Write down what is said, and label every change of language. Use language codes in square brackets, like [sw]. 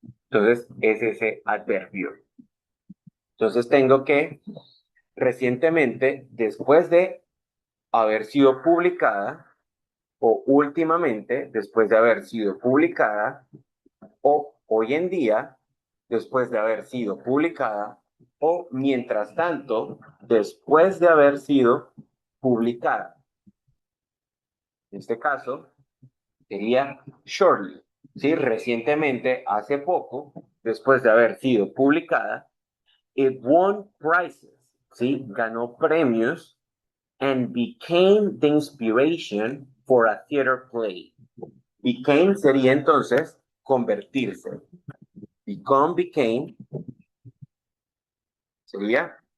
[es] Entonces, es ese adverbio. Entonces, tengo que recientemente, después de haber sido publicada, o últimamente, después de haber sido publicada, o hoy en día, después de haber sido publicada, o mientras tanto, después de haber sido publicada. En este caso, sería shortly, ¿sí? Recientemente, hace poco, después de haber sido publicada, [en] it won prizes, [es] ¿sí? Ganó premios [en] and became the inspiration for a theater play. [es] Became sería entonces convertirse. Became, sería